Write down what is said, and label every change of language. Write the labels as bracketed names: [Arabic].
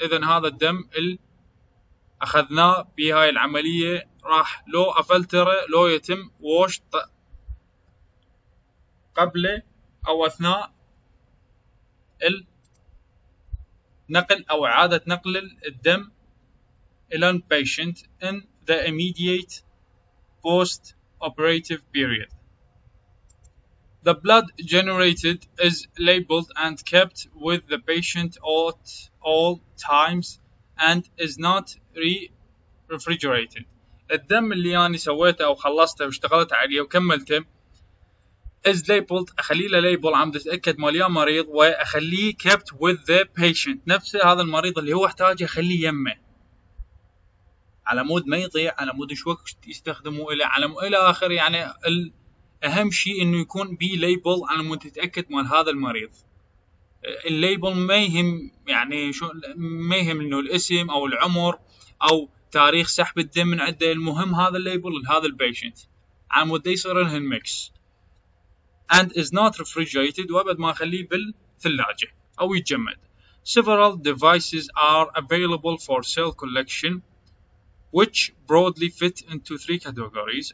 [Arabic] إذن هذا الدم اللي أخذناه بهاي العملية راح لو أفلتره لو يتم wash قبل أو أثناء النقل أو إعادة نقل الدم إلى البيشنت [English] in the immediate post-operative period. The blood generated is labeled and kept with the patient at all times and is not refrigerated. [Arabic] الدم اللي أنا سويته أو خلصته واشتغلت عليه وكملته [English] is labeled [Arabic] أخليه له label عم أتأكد مليان مريض وأخليه [English] kept with the patient [Arabic] نفس هذا المريض اللي هو احتاجه أخليه يمه على مود ما يضيع على مود شو وقت يستخدمه إلى آخر. يعني أهم شيء إنه يكون بي label على مود تتأكد من هذا المريض. الليبل ما يهم يعني شو ما يهم إنه الاسم أو العمر أو تاريخ سحب الدم من عنده. المهم هذا الليبل لهذا البيشنت على مود يصير لهن ميكس [English] and is not refrigerated [Arabic] وأبد ما أخليه بالثلاجة أو يتجمد. [English] Several devices are available for cell collection which broadly fit into three categories.